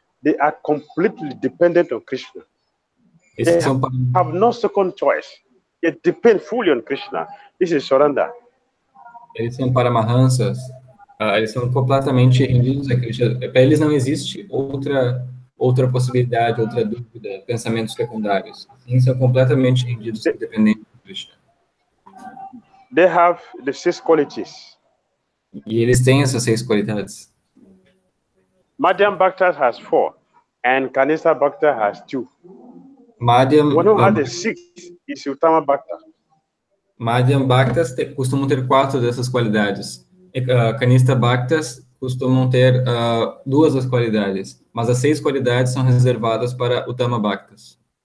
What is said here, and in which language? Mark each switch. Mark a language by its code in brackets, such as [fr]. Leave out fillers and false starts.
[en] They are completely dependent on Krishna. They [pt] Esses são, [en] have no second choice. They depend fully on Krishna. This is surrender. [pt] eles são Paramahansas, eles são completamente rendidos a Krishna. Para eles não existe outra possibilidade, outra dúvida, pensamentos secundários. Sim, são completamente rendidos e dependentes de Krishna. [en] They have the 6 qualities. [pt] E eles têm essas 6 qualidades. [en] Madhyam Bhakta has 4, and Kanista Bhakta has 2. [pt] Madhyam, [en] One who has the 6 is Uttama Bhakta. [pt] Madhyam Bhaktas costumam ter 4 dessas qualidades. Kanista Bhaktas costumam ter 2 das qualidades, mas as 6 qualidades são reservadas para Uttama Bhaktas.